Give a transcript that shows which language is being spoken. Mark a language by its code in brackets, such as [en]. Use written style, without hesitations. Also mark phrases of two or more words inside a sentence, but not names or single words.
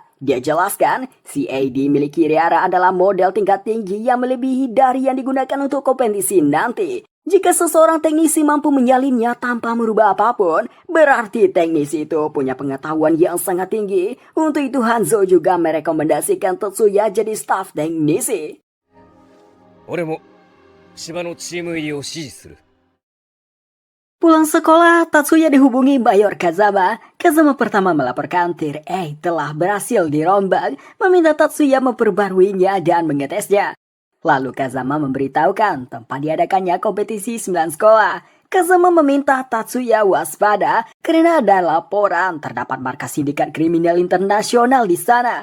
[id] Dia jelaskan, CAD milik Kirihara adalah model tingkat tinggi yang melebihi dari yang digunakan untuk kompetisi nanti. Jika seseorang teknisi mampu menyalinnya tanpa merubah apapun, berarti teknisi itu punya pengetahuan yang sangat tinggi. Untuk itu Hanzo juga merekomendasikan Tatsuya jadi staf teknisi. [ja] 俺も芝のチーム入りを支持する。 [id] Pulang sekolah, Tatsuya dihubungi Mayor Kazama. Kazama pertama melaporkan Tier A telah berhasil dirombak, meminta Tatsuya memperbaruinya dan mengetesnya. Lalu Kazama memberitahukan tempat diadakannya kompetisi 9 sekolah. Kazama meminta Tatsuya waspada karena ada laporan terdapat markas sindikat kriminal internasional di sana.